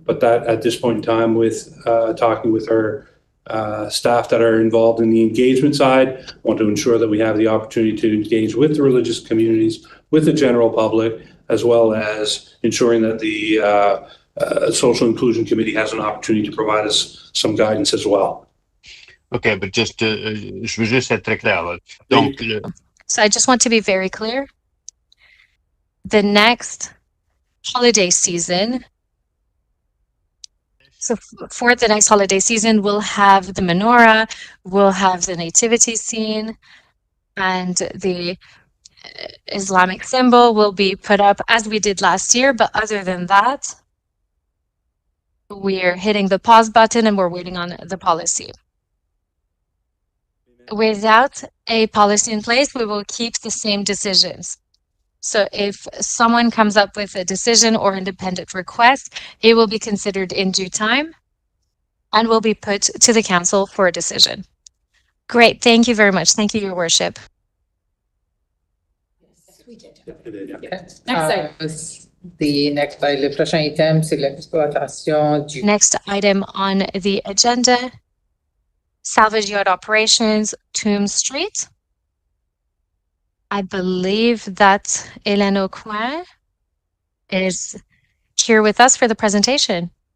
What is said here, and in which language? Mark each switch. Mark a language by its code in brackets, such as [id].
[en] But that at this point in time, with talking with our staff that are involved in the engagement side, want to ensure that we have the opportunity to engage with the religious communities, with the general public, as well as ensuring that the Social Inclusion Committee has an opportunity to provide us some guidance as well. Okay, but just [fr] je veux juste être très clair là. Donc, [en] So I just want to be very clear. The next holiday season, so for the next holiday season, we'll have the menorah, we'll have the nativity scene, and the Islamic symbol will be put up as we did last year. But other than that, we're hitting the pause button and we're waiting on the policy. Without a policy in place, we will keep the same decisions. So if someone comes up with a decision or independent request, it will be considered in due time and will be put to the council for a decision. Great, thank you very much. Thank you, Your Worship. Yes, we did. okay. Next item. Next item, [fr] c'est l'exploitation du. [en] Next item on the agenda, salvage yard operations, Tomb Street. I believe that Hélène Aucoin is here with us for the presentation.